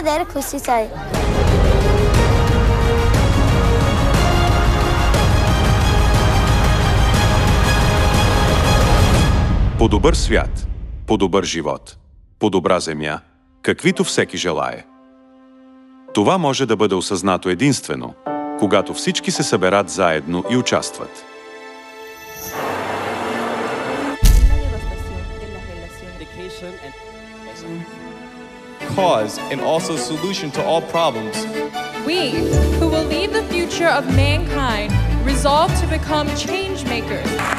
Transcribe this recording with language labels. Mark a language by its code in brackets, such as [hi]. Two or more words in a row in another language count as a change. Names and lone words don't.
[ne] धेरै खुसी छ. [bg] По-добър свят, по-добър живот, по-добра земя, каквито всеки желае. Това може да бъде осъзнато единствено, когато всички се съберат заедно и участват. [en] Cause and also solution to all problems. We, who will lead the future of mankind, resolve to become change makers.